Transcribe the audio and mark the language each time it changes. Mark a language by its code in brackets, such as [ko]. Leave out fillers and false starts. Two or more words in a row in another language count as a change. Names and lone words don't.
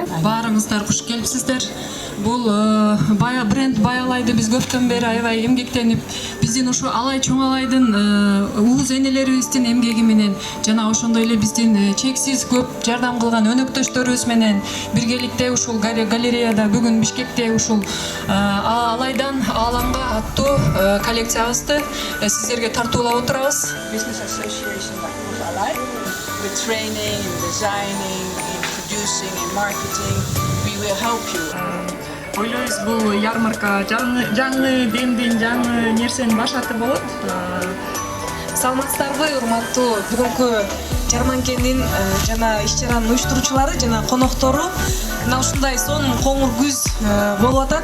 [ky] Баарыңыздар куш келипсиздер. Бул бренд Алайды биз көптөн бери аябай эмгектенип, биздин ушу Алай чоң Алайдын угуз энелерибиздин эмгеги менен жана ошондой эле биздин чексиз көп жардам кылган өнөктөштөрүбүз менен биргеликте ушул галереяда бүгүн Бишкекте ушул Алайдан Ааламга аттуу коллекциябызды сиздерге тартуулап отурабыз. [en] Business Association of Alay, with training, in designing, in producing, in marketing, we will help you. [ky] Ойлойбуз бул ярмарка жаңы демдин, жаңы нерсенин башаты болот. Саламатсыздарбы, урматтуу бүгүнкү жарманкенин жана иш-чаранын уюштуруучулары жана коноктору. Мына ушундай сонун коңур күз болуп атат.